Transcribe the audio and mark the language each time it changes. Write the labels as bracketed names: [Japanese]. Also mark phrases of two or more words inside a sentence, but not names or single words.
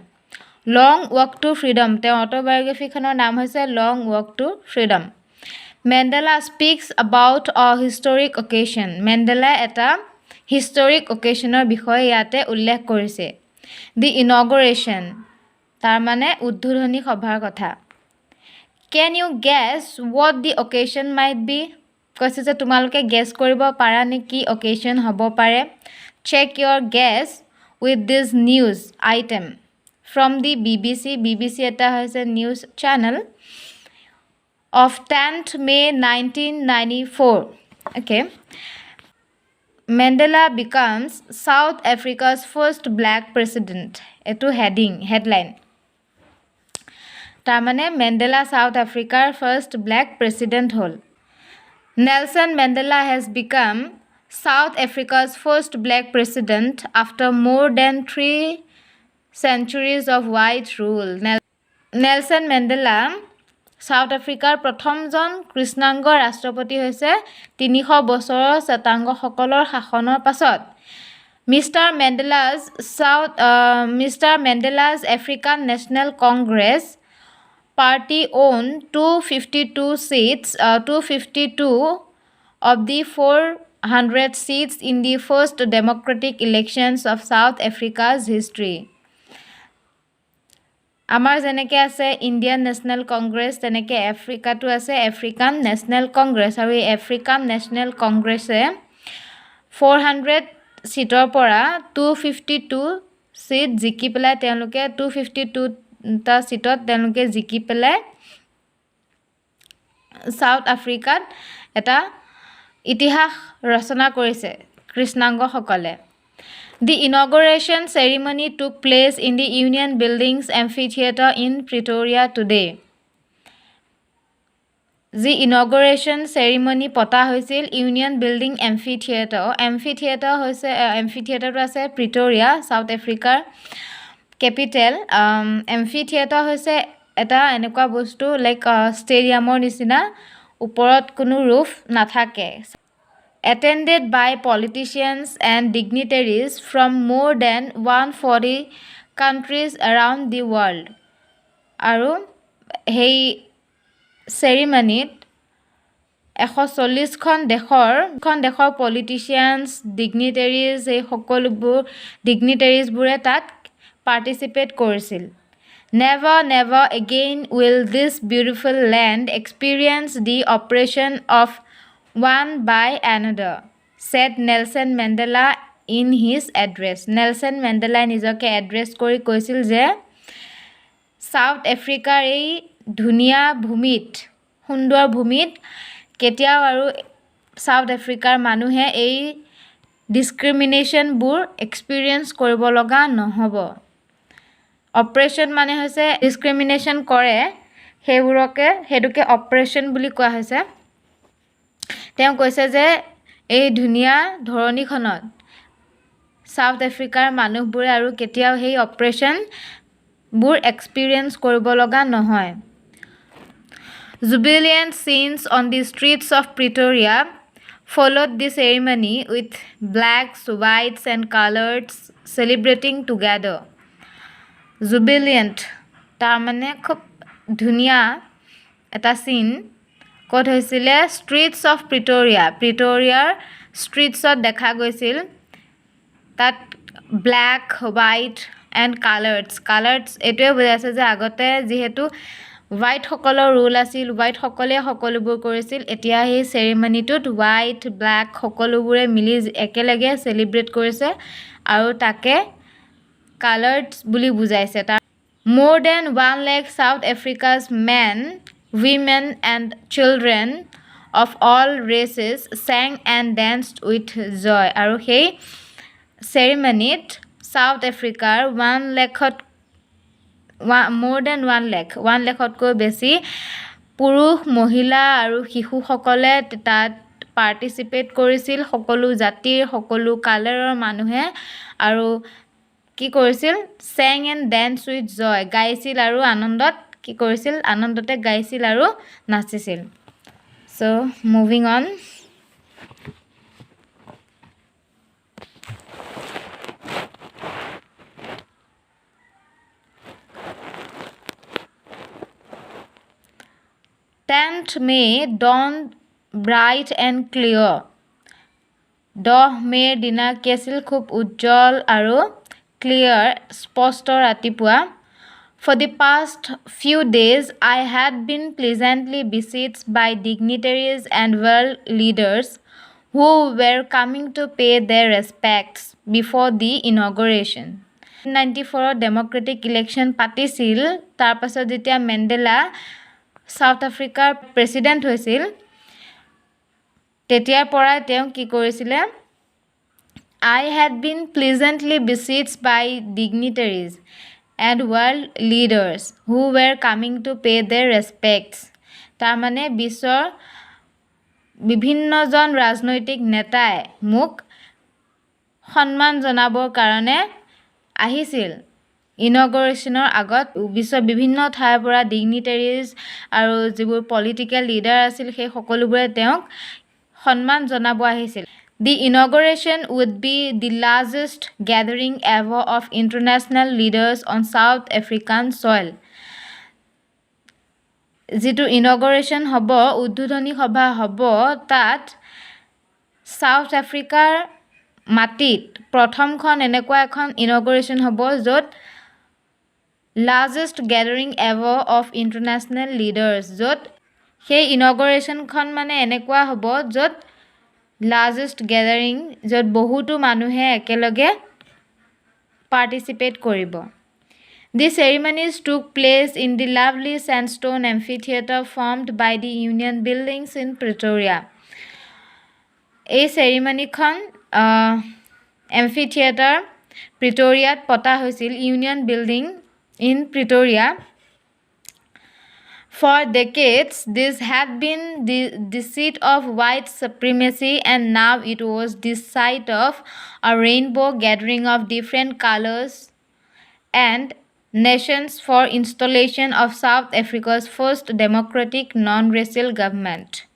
[Assamese] লং ৱাক টু ফ্ৰীডম, তেওঁৰ অটোবায়োগ্ৰাফিখনৰ নাম হৈছে লং ৱাক টু ফ্ৰীডম। মেণ্ডেলা [English] speaks about a historic occasion, [Assamese] মেণ্ডেলাই এটা হিষ্টৰিক অকেশ্যনৰ বিষয়ে ইয়াতে উল্লেখ কৰিছে। [English] the inauguration, [Assamese] তাৰমানে উদ্বোধনী সভাৰ কথা। [English] can you guess what the occasion might be? [Assamese] কৈছে যে তোমালোকে গেছ কৰিব পাৰা নে কি অকেশ্যন হ'ব পাৰে? [English] চেক your guess with this news item from the BBC. BBC [Assamese] এটা হৈছে [English] news channel of 10th May 1994. Okay. Mandela becomes South Africa's first black president. [Assamese] এটো হেডলাইন। তাৰমানে মেণ্ডেলা সাউথ আফ্ৰিকাৰ [English] first black president [Assamese] হ'ল। [English] Nelson Mandela has become South Africa's first black president after more than 3 centuries of white rule. [Assamese] নেলছন মেণ্ডেলা সাউথ আফ্ৰিকাৰ প্ৰথমজন কৃষ্ণাংগ ৰাষ্ট্ৰপতি হৈছে 300 বছৰৰ শ্বেতাংগসকলৰ শাসনৰ পাছত। [English] Mister Mandela's African National Congress party owned 252 seats, 252 of the 400 seats in the first democratic elections of South Africa's history. [Assamese] আমাৰ যেনেকে আছে ইণ্ডিয়ান নেশ্যনেল কংগ্ৰেছ, তেনেকে আফ্ৰিকাটো আছে আফ্ৰিকান নেশ্যনেল কংগ্ৰেছ আৰু এই আফ্ৰিকান নেশ্যনেল কংগ্ৰেছে 400 চিটৰ পৰা 252 চিট জিকি পেলাই তেওঁলোকে 252টা চিটত তেওঁলোকে জিকি পেলাই সাউথ আফ্ৰিকাত এটা ইতিহাস ৰচনা কৰিছে কৃষ্ণাংগসকলে। [English] The inauguration ceremony took place in the Union Buildings Amphitheatre in Pretoria today. The inauguration ceremony [Assamese] পতা হৈছিল ইউনিয়ন বিল্ডিং এম্ফিথিয়েটাৰ হৈছে এম্ফিথিয়েটাৰটো আছে প্ৰিটৰিয়া সাউথ আফ্ৰিকাৰ কেপিটেল। এম্ফিথিয়েটাৰ হৈছে এটা এনেকুৱা বস্তু লাইক ষ্টেডিয়ামৰ নিচিনা ওপৰত কোনো ৰুফ নাথাকে। [English] Attended by politicians and dignitaries from more than 140 countries around the world. [Assamese] আৰু সেই চেৰিমনিত 140খন দেশৰ [English] politicians dignitaries [Assamese] এই সকলোবোৰ ডিগনিটেৰিজবোৰে তাত পাৰ্টিচিপেট কৰিছিল। [English] Never again will this beautiful land experience the oppression of one by another, said Nelson Mandela in his address. [Assamese] Nelson Mandela নিজকে এড্ৰেছ কৰি কৈছিল যে সাউথ আফ্ৰিকাৰ এই ধুনীয়া ভূমিত সুন্দৰ ভূমিত কেতিয়াও আৰু সাউথ আফ্ৰিকাৰ মানুহে এই ডিছক্ৰিমিনেশ্যনবোৰ এক্সপিৰিয়েঞ্চ কৰিব লগা নহ'ব। অপাৰেশ্যন মানে হৈছে ডিছক্ৰিমিনেশ্যন কৰে সেইটোকে অপাৰেশ্যন বুলি কোৱা হৈছে। তেওঁ কৈছে যে এই ধুনীয়া ধৰণীখনত সাউথ আফ্ৰিকাৰ মানুহবোৰে আৰু কেতিয়াও সেই অপাৰেশ্যনবোৰ এক্সপিৰিয়েঞ্চ কৰিব লগা নহয়। [English] Jubilant scenes on the streets of Pretoria followed the ceremony with blacks, whites and colors celebrating together. [Assamese] Jubilant তাৰমানে খুব ধুনীয়া এটা চিন ক'ত হৈছিলে [English] streets of [Assamese] প্ৰিটৰিয়াৰ ষ্ট্ৰীটছত দেখা গৈছিল। তাত [English] black white and colours [Assamese] এইটোৱে বুজাইছে যে আগতে যিহেতু হোৱাইটসকলৰ ৰুল আছিল হোৱাইটসকলে সকলোবোৰ কৰিছিল এতিয়া সেই চেৰিমনিটোত [English] white black [Assamese] সকলোবোৰে মিলি একেলগে চেলিব্ৰেট কৰিছে আৰু তাকে কালাৰ্ছ বুলি বুজাইছে। [English] More than 1 lakh South Africa's men, women and children of all races sang and danced with joy. [Assamese] আৰু সেই চেৰিমনিত সাউথ আফ্ৰিকাৰ 1 লাখতকৈ বেছি পুৰুষ মহিলা আৰু শিশুসকলে তাত পাৰ্টিচিপেট কৰিছিল। সকলো জাতিৰ সকলো কালাৰৰ মানুহে আৰু কি কৰিছিল [English] sang and dance with joy [Assamese] গাইছিল আৰু আনন্দতে গাইছিল আৰু নাচিছিল। [English] so moving on. Tenth May dawned bright and clear. [Assamese] 10 মে'ৰ দিনা কি আছিল খুব উজ্জ্বল আৰু ক্লিয়াৰ স্পষ্ট ৰাতিপুৱা। [English] For the past few days, I had been pleasantly besieged by dignitaries and world leaders who were coming to pay their respects before the inauguration. [Assamese] 1994 [English] democratic election [Assamese] পাতিছিল। তাৰপাছত যেতিয়া মেণ্ডেলা সাউথ আফ্ৰিকাৰ প্ৰেছিডেণ্ট হৈছিল তেতিয়াৰ পৰাই তেওঁ কি কৰিছিলে [English] I had been pleasantly besieged by dignitaries and world leaders who were coming to pay their respects. [Assamese] তাৰমানে বিশ্বৰ বিভিন্নজন ৰাজনৈতিক নেতাই মোক সন্মান জনাবৰ কাৰণে আহিছিল। ইনগৰেশ্যনৰ আগত বিশ্বৰ বিভিন্ন ঠাইৰ পৰা ডিগনিটেৰিজ আৰু যিবোৰ [English] political leader [Assamese] আছিল সেই সকলোবোৰে তেওঁক সন্মান জনাব আহিছিল। [English] The inauguration would be the largest gathering ever of international leaders on South African soil. [Assamese] যিটো ইনগৰেশ্যন হ'ব উদ্বোধনী সভা হ'ব তাত সাউথ আফ্ৰিকাৰ মাটিত প্ৰথমখন এনেকুৱা এখন ইনগৰেশ্যন হ'ব য'ত [English] largest gathering ever of international leaders [Assamese] য'ত সেই ইনগৰেশ্যনখন মানে এনেকুৱা হ'ব য'ত [English] largest gathering [Assamese] য'ত বহুতো মানুহে একেলগে পাৰ্টিচিপেট কৰিব [English] The ceremonies took place in the lovely sandstone amphitheater formed by the Union Buildings in Pretoria. [Assamese] এই চেৰিমনীখন এম্ফিথিয়েটাৰ প্ৰিটৰিয়াত পতা হৈছিল [English] Union Building in Pretoria For decades, this had been the seat of white supremacy, and now it was the site of a rainbow gathering of different colors and nations for installation of South Africa's first democratic non-racial government.